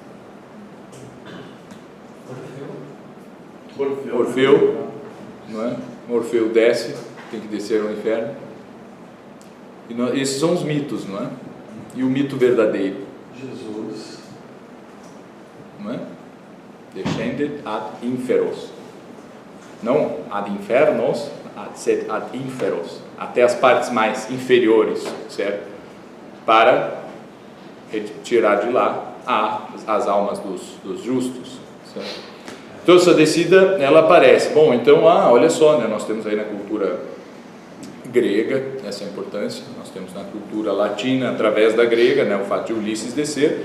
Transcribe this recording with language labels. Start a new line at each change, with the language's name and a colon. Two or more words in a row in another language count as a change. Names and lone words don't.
Portuguese: Orfeu, não é? Orfeu desce, tem que descer ao inferno. E esses são os mitos, não é? E o mito verdadeiro? Jesus. Não é?
Latin: Descended ad inferos. Não ad infernos, sed ad inferos.
Portuguese: Até as partes mais inferiores, certo? Para tirar de lá as almas dos justos, certo? Então essa descida, ela aparece. Bom, então, olha só, né? Nós temos aí na cultura grega essa importância, nós temos na cultura latina, através da grega, né, o fato de Ulisses descer.